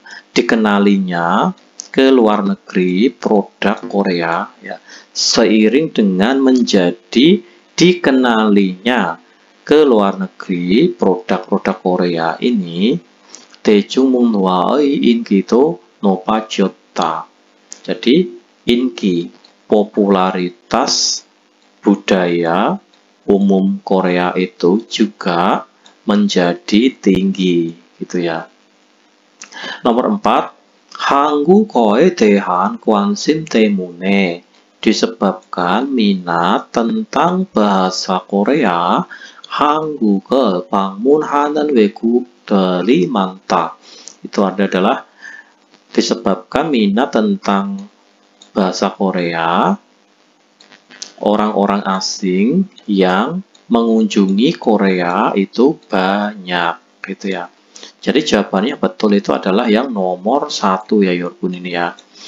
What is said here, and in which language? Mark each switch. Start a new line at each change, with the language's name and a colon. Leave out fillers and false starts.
Indonesian: dikenalinya ke luar negeri produk Korea ya, seiring dengan menjadi dikenalinya ke luar negeri produk-produk Korea ini,
Korean: 대중문화의 인기도 높아졌다.
Indonesian: Jadi inki, popularitas budaya umum Korea itu juga menjadi tinggi gitu ya. Nomor 4,
Korean: 한국어에 대한 관심 때문에,
Indonesian: disebabkan minat tentang bahasa Korea,
Korean: 한국을 방문하는 외국인들이 많다.
Indonesian: Itu adalah disebabkan minat tentang bahasa Korea, orang-orang asing yang mengunjungi Korea itu banyak gitu ya. Jadi jawabannya betul itu adalah yang nomor 1 ya Yorbun ini ya.